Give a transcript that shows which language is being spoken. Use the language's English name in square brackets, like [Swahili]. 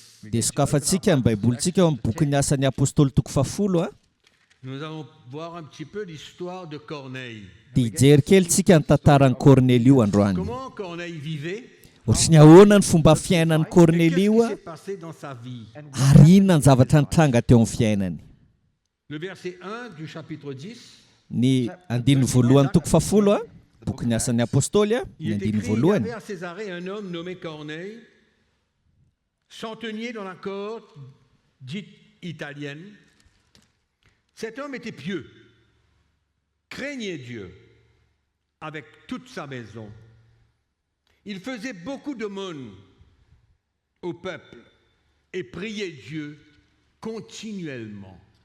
[Malagasy] Dia sokafantsika ny baibolitsika eo amin'ny boky ny asan'ny apôstôly toko 10. [French] Nous allons voir un petit peu l'histoire de Corneille. [Malagasy] Dia hijery kely tsika ny tantaran'i Cornelio androany. [French] Comment Corneille vivait? [Malagasy] Ohatrany ahoana ny fomba fiainan'i Cornelio ary inona ny zavatra nitranga teo amin'ny fiainany. [French] Le verset 1 du chapitre 10. [Malagasy] Ny andininy voalohany toko 10 boky ny asan'ny apôstôly ny andininy voalohany. [French] Il y avait à Césarée un homme nommé Corneille, centenier dans la cohorte dite italienne. Cet homme était pieux, craignait Dieu avec toute sa maison. Il faisait beaucoup d'aumônes au peuple et priait Dieu continuellement.